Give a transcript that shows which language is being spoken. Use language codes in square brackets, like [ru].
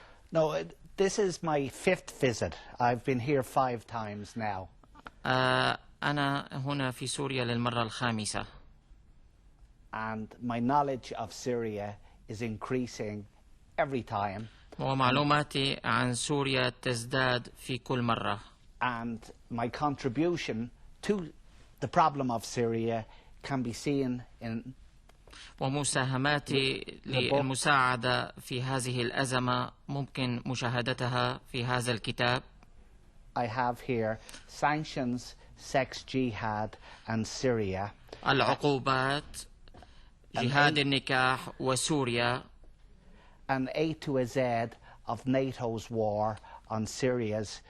[en] No, this is my 5th visit. I've been here 5 times now. [ar] أنا هنا في سوريا للمرة الخامسة. [en] And my knowledge of Syria is increasing every time. [ar] ومعلوماتي عن سوريا تزداد في كل مرة. [en] And my contribution to the problem of Syria can be seen in [ar] ومساهماتي للمساعدة في هذه الأزمة ممكن مشاهدتها في هذا الكتاب. [en] I have here sanctions, sex jihad and Syria. [ar] العقوبات، جهاد النكاح وسوريا. [en] An A to a Z of NATO's war on Syria's